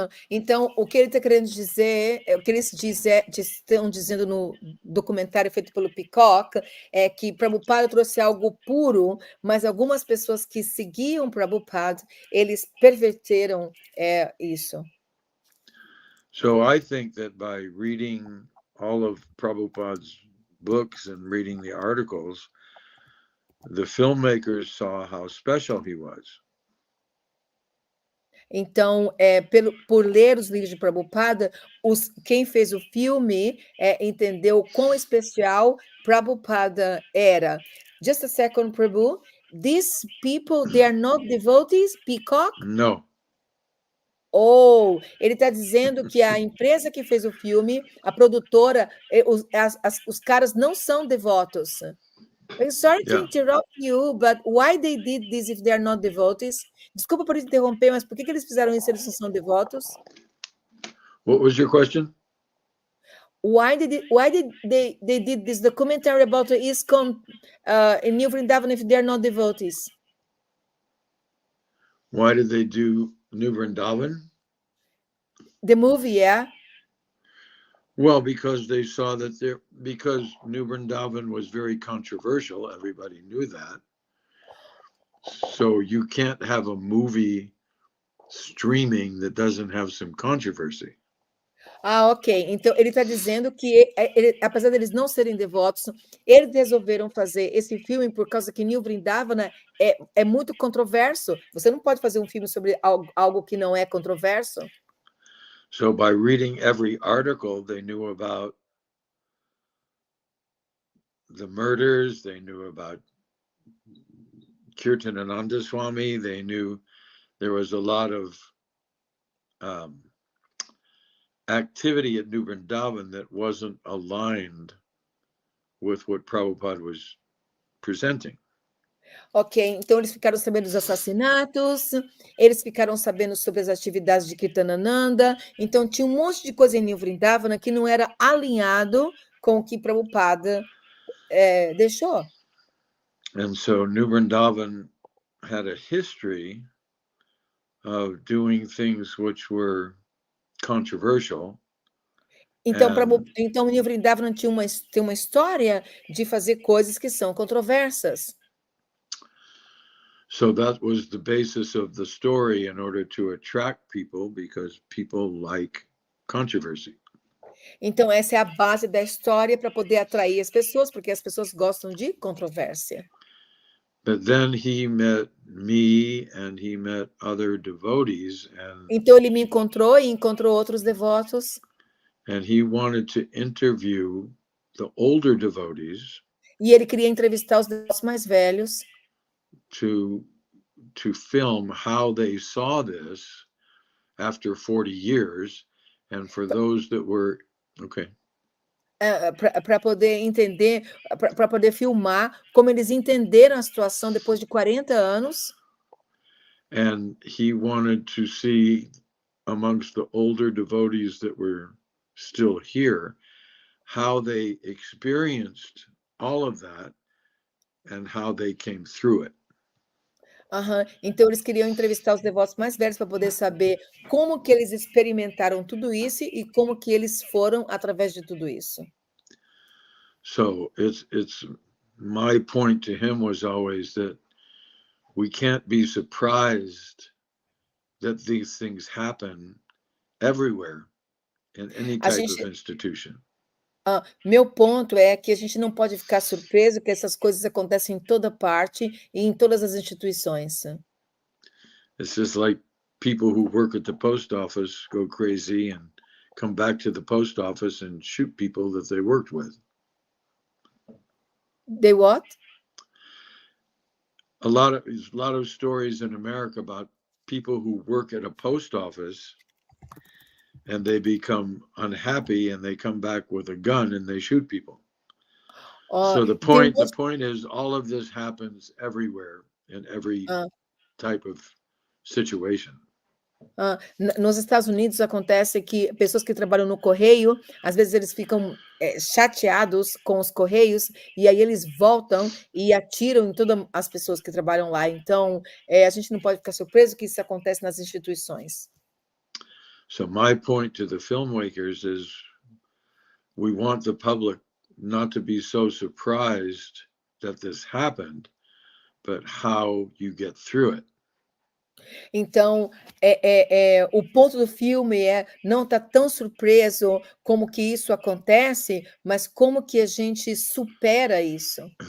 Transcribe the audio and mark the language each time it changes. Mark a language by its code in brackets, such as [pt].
[pt] Então, o que ele está querendo dizer, o que eles estão dizendo no documentário feito pelo Peacock, é que Prabhupada trouxe algo puro, mas algumas pessoas que seguiam Prabhupada, eles perverteram isso. [en] So I think that by reading all of Prabhupada's books and reading the articles, the filmmakers saw how special he was. [pt] Então, por ler os livros de Prabhupada, quem fez o filme entendeu quão especial Prabhupada era. [en] Just a second, Prabhu. These people, they are not devotees, Peacock? No. [pt] Oh, ele está dizendo que a empresa que fez o filme, a produtora, os caras não são devotos. [en] I'm sorry to interrupt you, but why they did this if they are not devotees? [pt] Desculpa por interromper, mas por que eles fizeram isso se eles não são devotos? [en] What was your question? Why did they did this documentary about the ISKCON in New Vrindavan if they are not devotees? Why did they do New Vrindavan? The movie, yeah. Well, because they saw that because New Vrindavan was very controversial, everybody knew that. So you can't have a movie streaming that doesn't have some controversy. Ah, ok. [pt] Então, ele está dizendo que, apesar deles não serem devotos, eles resolveram fazer esse filme por causa que New Vrindavana é muito controverso. Você não pode fazer um filme sobre algo que não é controverso. [en] So by reading every article, they knew about the murders, they knew about Kirtanananda Swami, they knew there was a lot of activity at New Vrindavan that wasn't aligned with what Prabhupada was presenting. [pt] Ok, então eles ficaram sabendo dos assassinatos, eles ficaram sabendo sobre as atividades de Kirtanananda, então tinha um monte de coisa em New Vrindavana que não era alinhado com o que Prabhupada deixou. [en] And so New Vrindavan had a history of doing things which were controversial. [pt] Então, então New Vrindavana tem uma história de fazer coisas que são controversas. [en] So that was the basis of the story in order to attract people, because people like controversy. [pt] Então, essa é a base da história para poder atrair as pessoas, porque as pessoas gostam de controvérsia. [en] But then he met me and he met other devotees, [pt] Então, ele me encontrou e encontrou outros devotos. [en] And he wanted to interview the older devotees. [pt] E ele queria entrevistar os devotos mais velhos. [en] To film how they saw this after 40 years, and for those that were [pt] para poder entender, para poder filmar como eles entenderam a situação depois de 40 anos. [en] And he wanted to see amongst the older devotees that were still here how they experienced all of that and how they came through it. [pt] Então eles queriam entrevistar os devotos mais velhos para poder saber como que eles experimentaram tudo isso e como que eles foram através de tudo isso. [en] So it's my point to him was always that we can't be surprised that these things happen everywhere in any type of institution. [pt] Meu ponto é que a gente não pode ficar surpreso que essas coisas acontecem em toda parte e em todas as instituições. [en] It's just like people who work at the post office go crazy and come back to the post office and shoot people that they worked with. They what? A lot of stories in America about people who work at a post office and they become unhappy and they come back with a gun and they shoot people. So the point is all of this happens everywhere in every type of situation. [pt] Nos Estados Unidos acontece que pessoas que trabalham no correio, às vezes eles ficam chateados com os correios e aí eles voltam e atiram em todas as pessoas que trabalham lá. Então, a gente não pode ficar surpreso que isso acontece nas instituições. [en] So my point to the filmmakers is we want the public not to be so surprised that this happened, but how you get through it. [pt] Então, o ponto do filme é não estar tão surpreso como que isso acontece, mas como que a gente supera isso.